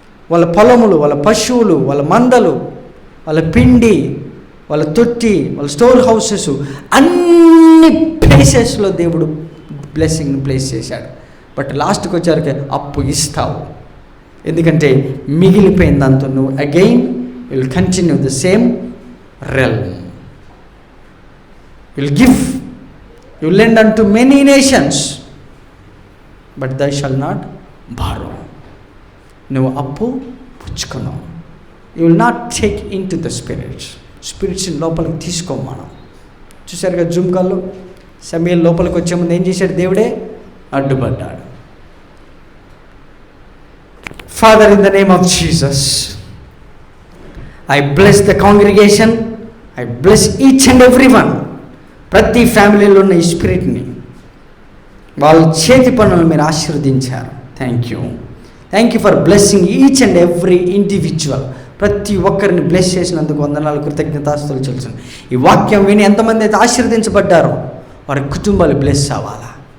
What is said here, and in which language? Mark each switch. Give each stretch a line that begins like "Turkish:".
Telugu: వాళ్ళ పొలములు, వాళ్ళ పశువులు, వాళ్ళ మందలు, వాళ్ళ పిండి, వాళ్ళ తొట్టి, వాళ్ళ స్టోర్ హౌసెస్, అన్ని ప్లేసెస్లో దేవుడు బ్లెస్సింగ్ని ప్లేస్ చేశాడు. బట్ లాస్ట్కి వచ్చారికి అప్పు ఇస్తావు. ఎందుకంటే మిగిలిపోయిన దాంతో నువ్వు
English: Again will continue the same realm. You'll give, you lend unto many nations, but thou shalt not borrow.
Telugu: నువ్వు అప్పు పుచ్చుకున్నావు.
English: You will not take into the spirits.
Telugu: స్పిరిట్స్ని లోపలికి తీసుకోం మనం. చూశారు కదా జూమ్ కాల్లో సమయల్ లోపలికి వచ్చే ముందు ఏం చేశాడు? దేవుడే అడ్డుపడ్డాడు.
English: Father, in the name of Jesus, I bless the congregation. I bless each and everyone.
Telugu: ప్రతి ఫ్యామిలీలో ఉన్న ఈ స్పిరిట్ని వాళ్ళ చేతి పనులను మీరు ఆశీర్వదించారు.
English: Thank you for blessing each and every individual.
Telugu: ప్రతి ఒక్కరిని బ్లెస్ చేసినందుకు వందనాలు, కృతజ్ఞతాస్తుతులు చెల్లిస్తున్నాను. ఈ వాక్యం విని ఎంతమంది అయితే ఆశీర్వదించబడ్డారో వారి కుటుంబాలు బ్లెస్ అవ్వాలా.